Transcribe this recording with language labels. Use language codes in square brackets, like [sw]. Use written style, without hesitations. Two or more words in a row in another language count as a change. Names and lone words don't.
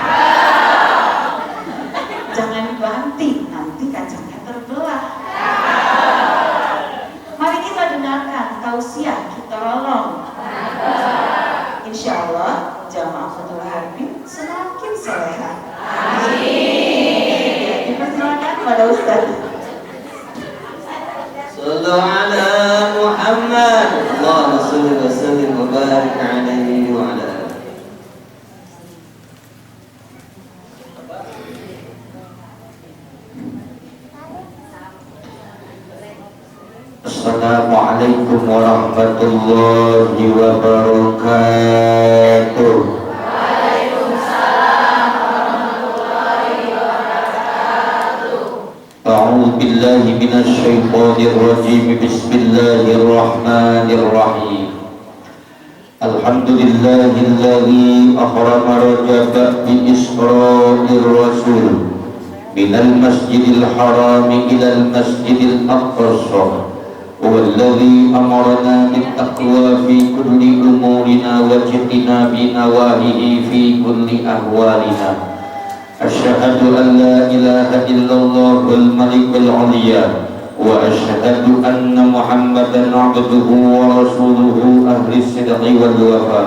[id] Jangan dibanting, nanti kacangnya terbelah. Mari kita dengarkan tausiah kita rolong. [ar] إن شاء الله [id] jamaah Fathul Harbin semakin soleha. Amin. Dipersilakan pada Ustaz. [ar] صلوا على محمد. اللهم صل وسلم وبارك عليه وعلى. السلام عليكم ورحمة الله وبركاته. وعليكم السلام ورحمة الله وبركاته. أعوذ بالله من الشيطان الرجيم. بسم الله الرحمن الرحيم. الحمد لله الذي أكرم رجب بإسراء الرسول من المسجد الحرام إلى المسجد الأقصى. هو الذي أمرنا بالتقوى في كل أمورنا واجتناب نواهيه في كل أهوالنا. أشهد أن لا إله إلا الله الملك العلي وأشهد أن محمدا عبده ورسوله أهل الصدق والوفاء.